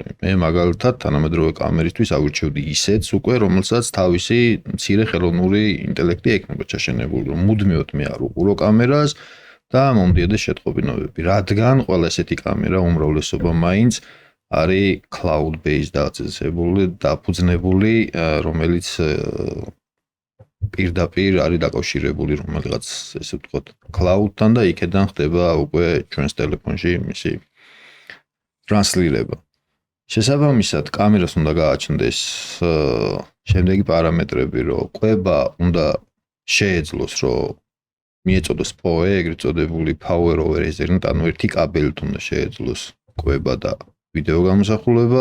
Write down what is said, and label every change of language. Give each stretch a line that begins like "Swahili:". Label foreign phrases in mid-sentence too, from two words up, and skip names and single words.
Georgian: მე მაგალითად თანამედროვე კამერისთვის აგვირჩევდი ისეთს უკვე, რომელსაც თავისი მცირე ხელოვნური ინტელექტი ექნება ჩაშენებული, რომ მუდმივად მე არ უყურო კამერას და მომდიოდეს შეტყობინებები, რადგან ყველა ესეთი კამერა უმრავლესობა მაინც არის
English: cloud based
Georgian: დაფუძნებული, რომელიც პირდაპირ არის დაკავშირებული რომელიღაც ესე ვთქვათ cloud-თან და იქედან ხდება უკვე ჩვენს ტელეფონში მისი ტრანსლირება. შესაბამისად, კამერას უნდა გააჩნდეს შემდეგი პარამეტრები, რომ კვება უნდა შეეძლოს, რომ მიეწოდოს PoE, ეგრეთ წოდებული
English: Power over Ethernet,
Georgian: ანუ ერთი კაბელით უნდა შეეძლოს კვება და ვიდეო გამოსახულება.